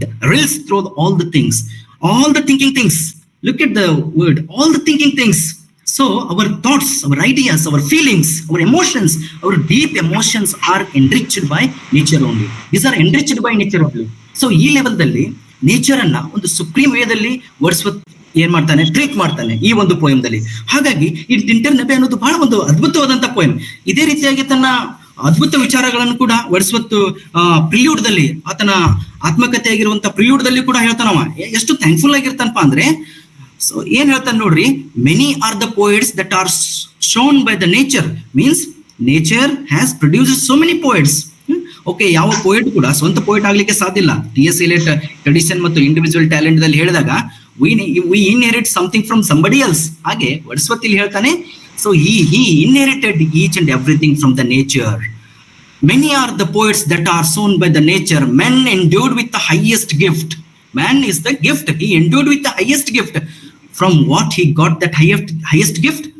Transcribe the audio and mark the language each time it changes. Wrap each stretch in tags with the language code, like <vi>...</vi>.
<en>Rails through all the things, all the thinking things. Look at the word, all the thinking things. So our thoughts, our ideas, our feelings, our emotions, our deep emotions are enriched by nature only. These are enriched by nature only.</en> <kn>So ಈ ಲೆವೆಲ್ದಲ್ಲಿ nature ಅನ್ನ ಒಂದು supreme ವೇದಲ್ಲಿ Wordsworth ಏನ್ ಮಾಡ್ತಾನೆ, treat ಮಾಡ್ತಾನೆ ಈ ಒಂದು ಪೋಯಮ್ದಲ್ಲಿ. ಹಾಗಾಗಿ ಈ ಟಿಂಟರ್ ನೆಬೆ ಅನ್ನೋದು ಬಹಳ ಒಂದು ಅದ್ಭುತವಾದಂತ ಪೋಯಮ್. ಇದೇ ರೀತಿಯಾಗಿ ತನ್ನ ಅದ್ಭುತ ವಿಚಾರಗಳನ್ನು ಕೂಡ ವರ್ಡ್ಸ್ವರ್ತ್ ಪ್ರಿಲ್ಯೂಡ್ ದಲ್ಲಿ, ಆತನ ಆತ್ಮಕಥೆ ಆಗಿರುವಂತ ಪ್ರಿಲ್ಯೂಡ್ ದಲ್ಲಿ ಕೂಡ ಹೇಳ್ತಾನವ. ಎಷ್ಟು ಥ್ಯಾಂಕ್ಫುಲ್ ಆಗಿರ್ತಾನಪ್ಪ ಅಂದ್ರೆ, ಸೊ ಏನ್ ಹೇಳ್ತಾನೆ ನೋಡ್ರಿ,</kn> <en>Many are the poets that are shown by the nature, means nature has produced so many poets.</en> <kn>Okay, ಯಾವ ಪೋಯಟ್ ಕೂಡ ಸ್ವಂತ ಪೋಯಟ್ ಆಗ್ಲಿಕ್ಕೆ ಸಾಧ್ಯ ಇಲ್ಲ. ಟಿ.ಎಸ್. ಎಲಿಯಟ್ ಟ್ರೆಡಿಷನ್ ಮತ್ತು ಇಂಡಿವಿಜುವಲ್ ಟ್ಯಾಲೆಂಟ್ ದಲ್ಲಿ ಹೇಳಿದಾಗ</kn> <en>we inherit something from somebody else.</en> <kn>ಹಾಗೆ ವರ್ಡ್ಸ್ವರ್ತ್ ಇಲ್ಲಿ ಹೇಳ್ತಾನೆ,</kn> <en>so he inherited each and everything from the nature. Many are the poets that are sown by the nature. Man endued with the highest gift. Man is the gift. He endued with the highest gift. From what he got that highest gift?</en>